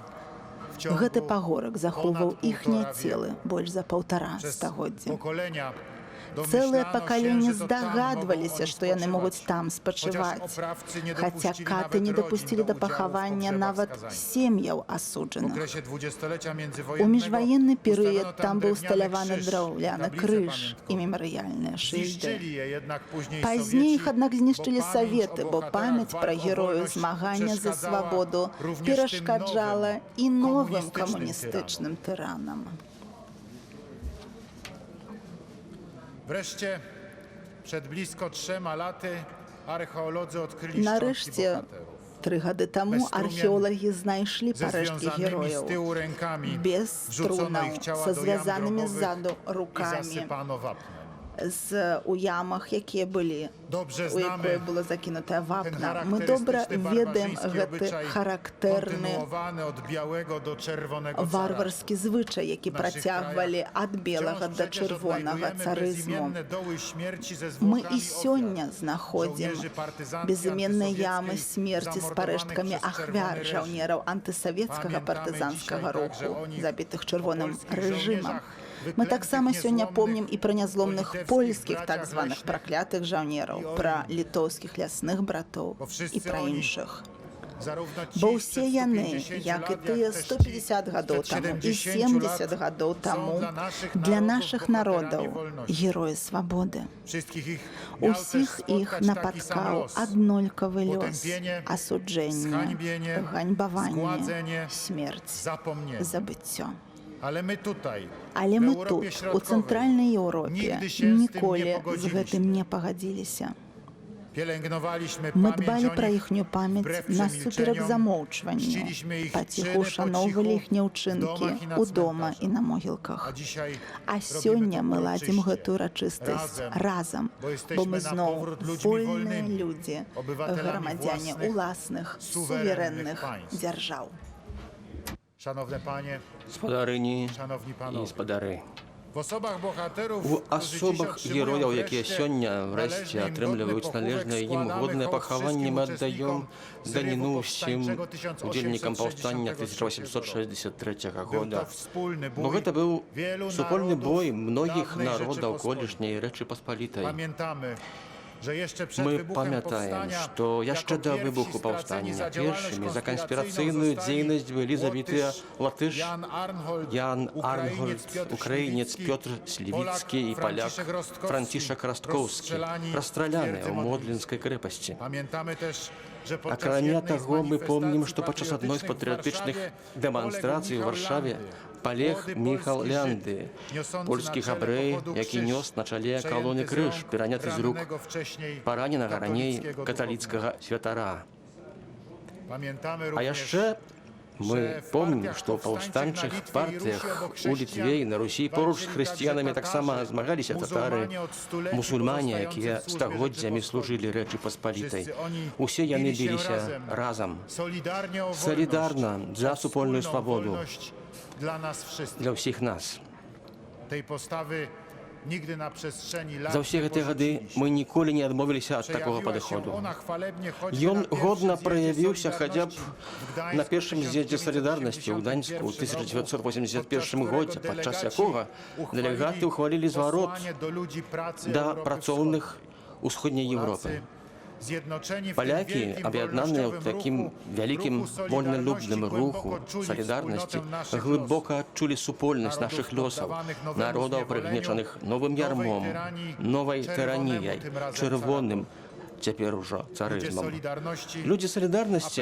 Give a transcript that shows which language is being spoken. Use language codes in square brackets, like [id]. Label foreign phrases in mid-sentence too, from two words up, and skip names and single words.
[be] Гэты пагорак захоўваў іхнія целы больш за 1,5 стагоддзя. [pl] pokolenia. [be] Цэлыя [pl] Domyślano się, [be] пакаленні [pl] że to tam [be] здагадваліся, [pl] mogą [be] што яны [pl] oni [be] могуць [pl] spoczywać. [be] там [pl] Chociaż [be] спачываць. [pl] oprawcy nie [be] Хаця [pl] dopuścili [be] каты не [pl] nawet [be] дапусцілі [pl] rodzin [be] да [pl] do udziału w [be] пахавання [pl] pogrzebach [be] нават [pl] skazanych. [be] сем'яў [pl] W [be] асуджаных. [pl] okresie dwudziestolecia [be] У [pl] międzywojennego [be] міжваенны перыяд [pl] ustawiono [be] там быў [pl] drewniany [be] усталяваны [pl] krzyż, [be] драўляны [pl] tablicę [be] крыж [pl] pamiątkową. [be] і мемарыяльныя шыльды. [pl] Zniszczyli je jednak później [be] Пазней іх, [pl] Sowieci, [be] аднак, знішчылі [pl] bo pamięć [be] саветы, [pl] o [be] бо [pl] bohaterach [be] памяць [pl] walk [be] пра [pl] o [be] герояў [pl] wolność [be] змагання за [pl] przeszkadzała [be] свабоду [pl] również tym [be] перашкаджала [pl] nowym, [be] і новым [pl] komunistycznym [be] камуністычным тыранам. [pl] Wreszcie przed blisko 3 laty archeolodzy odkryli szczątki [be] Нарэшcie, [pl] bohaterów. [be] 3 гады таму археолагі знайшлі [pl] Ze [be] парэшткі [pl] związanymi [be] герояў [pl] z tyłu rękami [be] без [pl] wrzucono [be] струнаў, [pl] ich ciała [be] са [pl] do jam [be] звязанымі [pl] grobowych [be] ззаду [pl] i [be] рукамі. [pl] zasypano wapnem. [be] у ямах, які былі, [pl] Dobrze [be] у якої [pl] znamy [be] було закінуте вапна. [pl] ten [uk] Ми добре [pl] charakterystyczny [be] ведаємо [pl] barbarzyński [be] гэты [pl] obyczaj [be] характерны [pl] kontynuowany od białego do czerwonego cara. [be] варварскі звычай, які працягвалі ад белага [pl] Wciąż [be] да [pl] przecież [be] чырвонага [pl] odnajdujemy [be] царызму. [pl] bezimienne doły śmierci ze [be] Мы [pl] zwłokami [be] і сёння [pl] ofiar. [be] знаходзім [pl] Żołnierzy partyzantki [be] безыменныя ямы [pl] antysowieckich [be] смерці з [pl] zamordowanych [be] парэшткамі [pl] przez [be] ахвяр [pl] czerwony [be] жаўнераў антысавецкага [pl] Pamiętamy [be] партызанскага [pl] dzisiaj także [be] руху, [pl] o nich, [be] забітых [pl] o [be] чырвоным [pl] polskich [be] рэжымам. [pl] żołnierzach, [be] Мы таксама [pl] wyklętych, [be] сёння [pl] niezłomnych, [be] помнім і пра нязломных [pl] po [be] польскіх [pl] litewskich [be] так [pl] braciach [be] званых [pl] leśnych, [be] праклятых жаўнераў, [pl] i o [be] пра [pl] nich. [be] літоўскіх лясных братоў [pl] Bo wszyscy [be] і пра [pl] oni, [be] іншых. [pl] zarówno ci [be] Бо [pl] sprzed [be] ўсе яны, [pl] 150 [be] як і [pl] lat, [be] тыя [pl] jak też ci [be] 150 гадоў [pl] sprzed [be] таму і [pl] 70 [be] 70 гадоў [pl] są [be] таму [pl] dla [be] для [pl] naszych [be] нашых [pl] narodów [be] народаў [pl] bohaterami wolności. [be] героі свабоды. [pl] Wszystkich ich miał też [be] Усіх іх [pl] spotkać taki sam [be] напаткаў [pl] los. [be] аднолькавы лёс, [pl] Potępienie, [be] асуджэнне, [pl] zhańbienie, [be] ганьбаванне, [pl] zgładzenie, [be] смерць, [pl] zapomnienie. [be] забыццё. [pl] Ale my tutaj, [be] Але [pl] w [be] мы [pl] Europie [be] тут, у [pl] Środkowej, [be] цэнтральнай Еўропе, [pl] nigdy się z tym nie [be] ніколі з [pl] pogodziliśmy. [be] гэтым не пагадзіліся. [pl] pielęgnowaliśmy [be] Мы [pl] pamięć [be] дбалі [pl] o [be] пра [pl] nich [be] іхнюю памяць [pl] wbrew [be] насуперак [pl] przemilczeniom, [be] замоўчванню, [pl] czciliśmy ich [be] паціху [pl] czyny po [be] шаноўвалі [pl] cichu [be] іхнія [pl] w [be] ўчынкі [pl] domach i na [be] ў дома [pl] cmentarzach. [be] і на могілках. [pl] A dzisiaj [be] А [pl] robimy [be] сёння [pl] to [be] мы ладзім [pl] uroczyście, [be] гэтую урачыстасць разам, [pl] bo [be] бо [pl] jesteśmy [be] мы [pl] na [be] зноў [pl] powrót ludźmi [be] вольныя [pl] wolnymi, [be] людзі, [pl] obywatelami [be] грамадзяне [pl] własnych, [be] уласных, [pl] suwerennych [be] суверэнных [pl] państw. [be] дзяржаў. [pl] Szanowne panie, [be] Спадарыні [pl] szanowni [be] і [pl] panowie, [be] спадары. [pl] w osobach bohaterów, [be] У [pl] którzy dziś [be] асобах [pl] otrzymują [be] герояў, якія [pl] wreszcie [be] сёння [pl] należny [be] врэшце [pl] im [be] атрымліваюць [pl] godny [be] належнае [pl] pochówek, [be] ім [pl] składamy [be] годнае [pl] hołd [be] пахаванне, мы [pl] wszystkim [be] аддаём [pl] uczestnikom [be] даніну [pl] zrywu [be] ўсім [pl] powstańczego [be] удзельнікам паўстання [pl] 1863 [be] 1863 [pl] Był [be] года. [pl] to wspólny [be] Бо [pl] bój [be] гэта быў [pl] wielu [be] супольны [pl] narodów [be] бой многіх [pl] dawnej [be] народаў [pl] Rzeczypospolitej. [be] колішняй Рэчы Паспалітай. [pl] Pamiętamy, że jeszcze przed [be] Мы [pl] wybuchem [be] памятаем, [pl] powstania, [be] што яшчэ [pl] jako [be] да [pl] pierwsi [be] выбуху [pl] straceni [be] паўстання [pl] za działalność [be] першымі за [pl] konspiracyjną [be] канспірацыйную [pl] zostali [be] дзейнасць былі забітыя латыш [pl] Jan Arnhold, [be] Ян [pl] Ukrainiec [be] Арнольд, [pl] Piotr [be] украінец [pl] Śliwicki, [be] Пётр Слівіцкі і паляк [pl] Franciszek Rostkowski, [be] Францішак Расткоўскі, [pl] rozstrzelani w [be] расстраляныя [pl] twierdzy [be] ў Модлінскай крэпасці. [pl] Pamiętamy też, że podczas [be] Акрамя [pl] jednej z [be] таго, мы помнім, [pl] manifestacji [be] што падчас адной з [pl] patriotycznych w [be] патрыятычных [pl] Warszawie [be] дэманстрацый у [pl] poległ [be] Варшаве [pl] Michał [be] палег [pl] Landy, [be] Міхал [pl] młody [be] Лянды, [pl] polski Żyd, niosący [be] польскі [pl] na czele [be] габрэй, [pl] pochodu [be] які [pl] krzyż, [be] нёс на чале [pl] przejęty [be] калоны [pl] z [be] крыж, [pl] rąk [be] пераняты з рук [pl] rannego wcześniej [be] параненага раней [pl] katolickiego [be] каталіцкага святара. [pl] duchownego. Pamiętamy [be] А [pl] również, [be] яшчэ мы помнім, што ў паўстанчых партыях у Літве і на Русі поруч з хрысціянамі таксама змагаліся татары, мусульмане, якія стагоддзямі служылі Рэчы Паспалітай. Усе яны біліся разам, салідарна за супольную свабоду [pl] dla nas wszystkich. [be] для ўсіх нас. [pl] Tej postawy nigdy na przestrzeni lat [be] За ўсе [pl] nie [be] гэтыя гады [pl] porzuciliśmy. [be] мы ніколі не адмовіліся ад такога [pl] Przejawiła się [be] падыходу. [pl] ona chwalebnie choćby [be] Ён [pl] na pierwszym [be] годна [pl] zjeździe [be] праявіўся хаця б [pl] Solidarności w Gdańsku [be] на [pl] w [be] першым з'ездзе салідарнасці ў [pl] 1981 [be] Гданьску ў [pl] roku, [be] 1981 годзе, падчас [pl] delegaci [be] якога дэлегаты ўхвалілі зварот [pl] posłanie do ludzi pracy [be] да [pl] Europy [be] працоўных усходняй [pl] Wschodniej. [uk] Європи. [pl] Polacy, zjednoczeni w tym [be] Палякі, [pl] wielkim [be] аб'яднаныя ў [pl] wolnościowym [be] такім [pl] ruchu, [be] вялікім [pl] ruchu [be] вольналюбным [pl] Solidarności, [be] руху [pl] głęboko czuli [be] салідарнасці, [pl] wspólnotę naszych [be] глыбока адчулі супольнасць [pl] Народów [be] нашых лёсаў, [pl] poddawanych nowemu [be] народаў, [pl] zniewoleniu, [be] прыгнечаных новым ярмом, новай тыраніяй, [pl] czerwonemu tym razem [be] чырвоным, цяпер ужо [pl] Ludzie [be] царызмам. [pl] Solidarności [be] Людзі салідарнасці